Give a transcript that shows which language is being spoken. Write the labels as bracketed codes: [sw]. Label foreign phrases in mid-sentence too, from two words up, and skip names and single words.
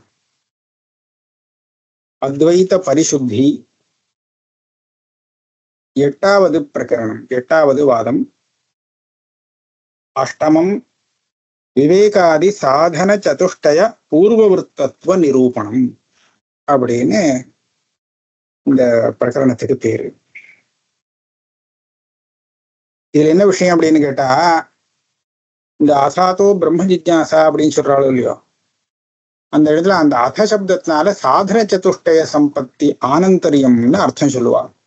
[sa] अद्वैत परिशुद्धि एट्टावदु प्रकरणम एट्टावदु वादम अष्टमम विवेकादि साधन चतुष्टय पूर्ववृत्तत्व निरूपणम [ta] அப்படின்னு இந்த பிரகரணத்துக்கு பேரு. இதுல என்ன விஷயம் அப்படின்னு கேட்டா, இந்த [sa] अथातो ब्रह्म जिज्ञासा [ta] அப்படின்னு சொல்றாளோ இல்லையோ, அந்த இடத்துல அந்த அத சப்தத்தினால [sa] साधन चतुष्टय सम्पत्ति [ta] ஆனந்தரியம்னு அர்த்தம் சொல்லுவா.